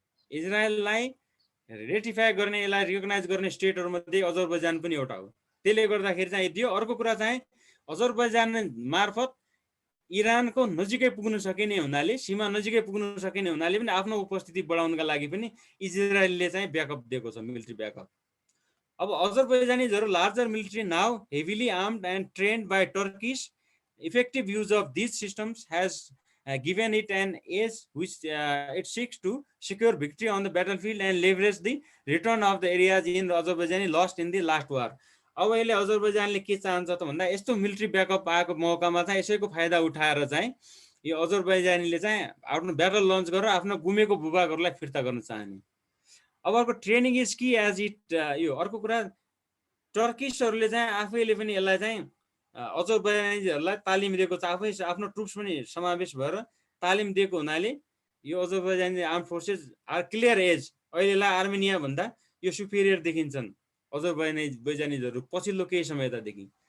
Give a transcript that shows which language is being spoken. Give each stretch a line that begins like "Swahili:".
Nepali: इजरायललाई ratify गर्ने, यसलाई recognise गर्ने स्टेटहरूमध्ये अजरबैजान पनि एउटा हो। त्यसले गर्दाखेरि चाहिँ दियो। अर्को कुरा चाहिँ अजरबैजान मार्फत इरानको नजिकै पुग्न सकिने हुनाले, सीमा नजिकै पुग्न सकिने हुनाले पनि आफ्नो उपस्थिति बढाउनका लागि पनि इजरायलले चाहिँ ब्याकअप दिएको छ, मिलिट्री ब्याकअप।
English: अब अजरबैजानीजहरू larger military now heavily armed and trained by Turkish effective use of these systems has given it an edge which it seeks to secure victory on the battlefield and leverage the return of the areas in Azerbaijani lost in the last war।
Nepali: अब यसले अजरबैजानले के चाहन्छ त भन्दा यस्तो military backup आएको मौकामा चाहिँ यसैको फाइदा उठाएर चाहिँ यो अजरबैजानीले चाहिँ आफ्नो ब्याटल लन्च गरेर आफ्नो गुमेको भूभागहरूलाई फिर्ता गर्न चाहने। अब अर्को training is Ki as it, यो अर्को कुरा टर्किसहरूले चाहिँ आफैले पनि यसलाई चाहिँ अजरबैजानीहरूलाई तालिम दिएको छ, आफै आफ्नो ट्रुप्स पनि समावेश भएर तालिम दिएको हुनाले यो Azerbaijani arm forces are clear as अहिलेलाई आर्मेनिया भन्दा यो सुपेरियर देखिन्छन् अजरबैजानीजहरू पछिल्लो केही समयतादेखि।